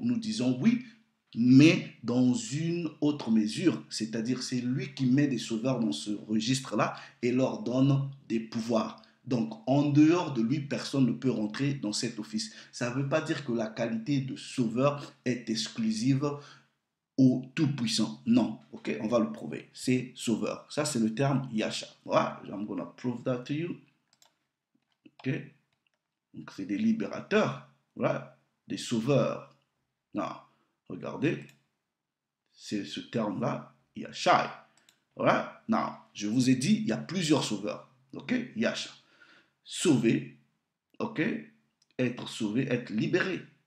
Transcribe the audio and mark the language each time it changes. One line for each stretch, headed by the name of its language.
French: Nous disons oui, mais dans une autre mesure, c'est-à-dire c'est lui qui met des sauveurs dans ce registre-là et leur donne des pouvoirs. Donc, en dehors de lui, personne ne peut rentrer dans cet office. Ça ne veut pas dire que la qualité de sauveur est exclusive au Tout-Puissant. Non, ok, on va le prouver. C'est sauveur. Ça, c'est le terme Yasha.
English: Voilà, I'm gonna prove that to you.
French: Ok, donc c'est des libérateurs, voilà, des sauveurs. Non, regardez, c'est ce terme-là, Yasha. Voilà, non, je vous ai dit, il y a plusieurs sauveurs. Ok, Yasha. Sauver, ok, être sauvé, être libéré.